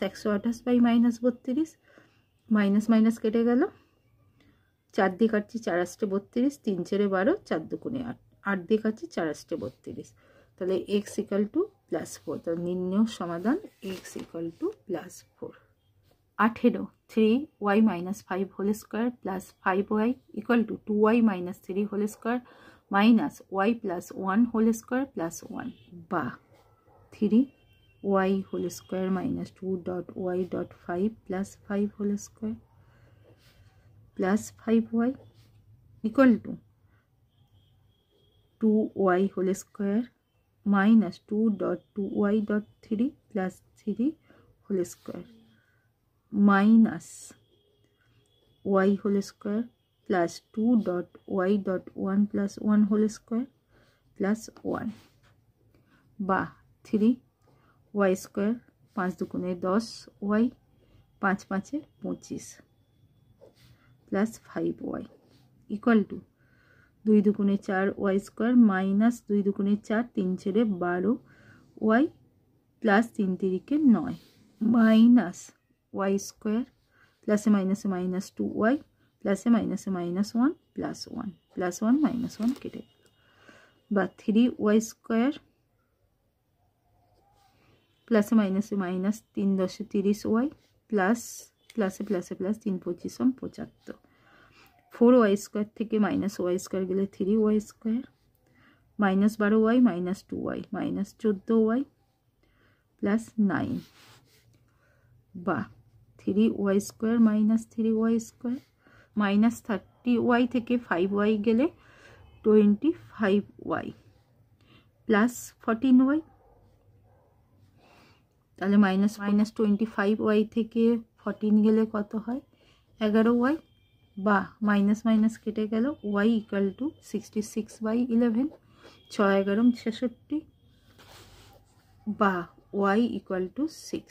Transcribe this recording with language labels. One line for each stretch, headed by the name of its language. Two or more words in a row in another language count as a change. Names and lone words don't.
Bangla: 128
English: by minus
Bangla: 32
English: minus minus
Bangla: কেটে গেল 4 দিয়ে কাটছি 4 8 32 3 4 12 4 দুগুণে 8 8 দিয়ে কাটছি 4 8 32 তাহলে x
English: equal to plus
Bangla: 4 তাহলে নির্ণেয় সমাধান x
English: equal to plus
Bangla: 4
English: 18 3y minus 5 whole square plus 5y equal to 2y minus 3 whole square minus y plus 1 whole square plus 1
Bangla: বা
English: 3y whole square minus 2.y.5 plus 5 whole square plus 5y equal to 2y whole square minus 2.2y.3 plus 3 whole square minus y whole square plus 2.y.1 plus 1 whole square plus 1 বা 3y square 5 দুগুণে 10y 5 5 25 plus 5y equal to 2 দুগুণে 4y square minus 2 দুগুণে 4 3 ছেড়ে 12y plus 3 3 9 minus y square plus minus minus 2y plus minus minus 1 plus 1 plus 1 minus 1
Bangla: কেটে বা
English: 3y square plus minus minus 3 10 30y plus plus plus plus 3 25 75 4y square থেকে minus y square গেলে 3y square -12y -2y -14y +9 বা 3y² -3y² -30y থেকে 5y গেলে 25y +14y,
Bangla: তাহলে -25y থেকে 14 গেলে কত হয় 11y বা
English: minus minus
Bangla: কেটে গেল y = 66/11 6 11 66 বা y = 6।